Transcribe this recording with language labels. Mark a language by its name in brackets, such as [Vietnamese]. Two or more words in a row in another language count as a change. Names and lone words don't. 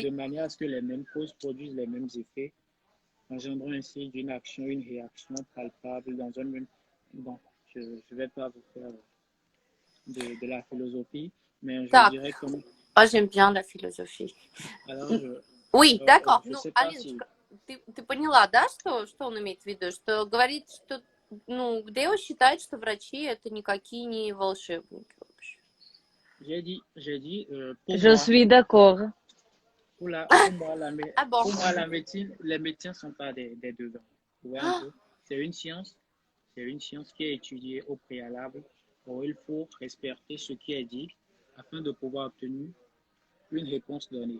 [French] De manière à ce que les mêmes causes produisent les mêmes effets, engendrant ainsi d'une action une réaction palpable dans un même. Bon, je ne vais pas vous faire de la philosophie, mais je [Russian] Так, [French] dirais comme. ah, j'aime bien la philosophie. Alors, Oui, d'accord. je [Russian] Ну, [French] sais pas si. [Russian] Алиночка, ты поняла, да, что он имеет в виду? Что говорит, что, ну, Део считает, что врачи это никакие не волшебники вообще. [French] J'ai dit pour Je moi, suis d'accord. pour moi, Ah bon? pour moi, la médecine, les médecins ne sont pas des devins. Vous voyez un peu? C'est une science qui est étudiée au préalable. Or, il faut respecter ce qui est dit afin de pouvoir obtenir une réponse donnée.